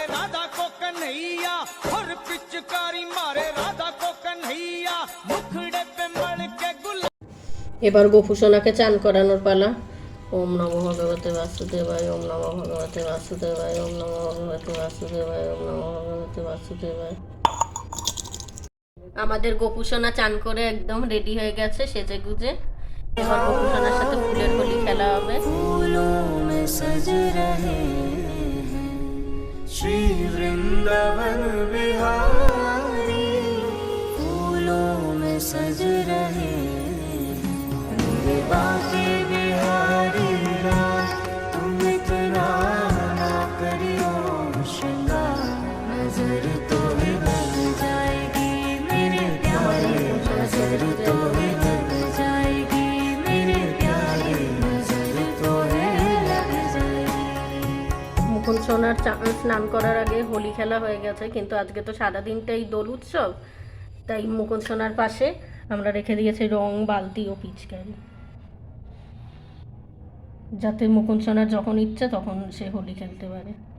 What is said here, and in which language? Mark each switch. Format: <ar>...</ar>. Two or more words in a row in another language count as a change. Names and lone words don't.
<hi>राधा को कन्हैया, भर पिचकारी मारे राधा को कन्हैया, मुखड़े पे मल के गुलाल।</hi> <bn>এবার গোপু সোনাকে চান করানোর পালা।</bn> <sa>ওম নমো ভগবতে বাসুদেবায়, ওম নমো ভগবতে বাসুদেবায়, ওম নমো ভগবতে বাসুদেবায়, ওম নমো ভগবতে বাসুদেবায়।</sa> <bn>আমাদের গোপু সোনা চান করে একদম রেডি হয়ে গেছে সেজে গুজে। এবার গোপু সোনার সাথে ফুলের হোলি খেলা হবে।</bn> <hi>फूलों में सज रहे हैं श्री वृंदावन बिहारी, फूलों में सज रहे हैं बाके बिहारी लाल, तुम इतना ना करियो श्रृंगार, नजर तो ही लग जाएगी मेरे प्यारे, नजर तो ही लग जाएगी मेरे प्यारे, नजर तो ही लग जाएगी।</hi> <bn>মুকুন্দ সোনার স্নান করার আগে হোলি খেলা হয়ে গেছে, কিন্তু আজকে তো সারা দিনটাই দোল উৎসব, তাই মুকুন্দ সোনার পাশে আমরা রেখে দিয়েছি রং, বালতি ও পিচকারি, যাতে মুকুন্দ সোনার যখন ইচ্ছে তখন সে হোলি খেলতে পারে।</bn>